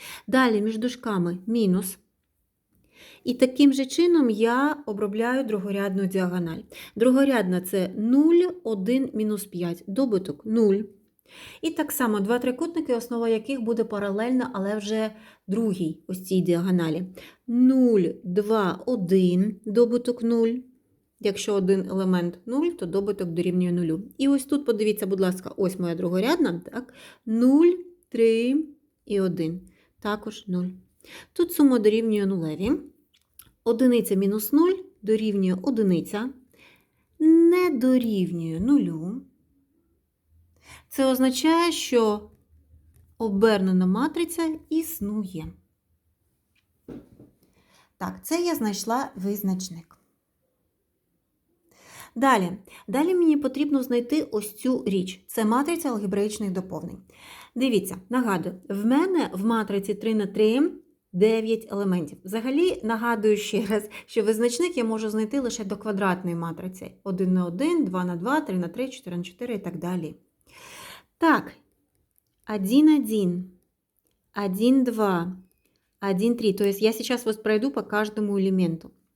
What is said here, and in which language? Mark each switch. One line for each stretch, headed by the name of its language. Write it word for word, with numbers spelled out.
Ukrainian: Далі між дужками мінус. І таким же чином я обробляю другорядну діагональ. Другорядна – це нуль, один, мінус п'ять. Добуток нуль. І так само два трикутники, основа яких буде паралельна, але вже другій ось цій діагоналі. нуль, два, один, добуток нуль. Якщо один елемент нуль, то добуток дорівнює нулю. І ось тут подивіться, будь ласка, ось моя другорядна, так? нуль, три і один, також нуль. Тут сума дорівнює нулеві. Одиниця мінус нуль дорівнює одиниця, не дорівнює нулю. Це означає, що обернена матриця існує. Так, це я знайшла визначник. Далі. Далі мені потрібно знайти ось цю річ. Це матриця алгебраїчних доповнень. Дивіться, нагадую, в мене в матриці три на три дев'ять елементів. Взагалі, нагадую ще раз, що визначник я можу знайти лише до квадратної матриці. один на один, два на два, три на три, чотири на чотири і так далі. Так, один, один, один, два, один, три.
Russian: То есть я сейчас вас пройду по каждому элементу.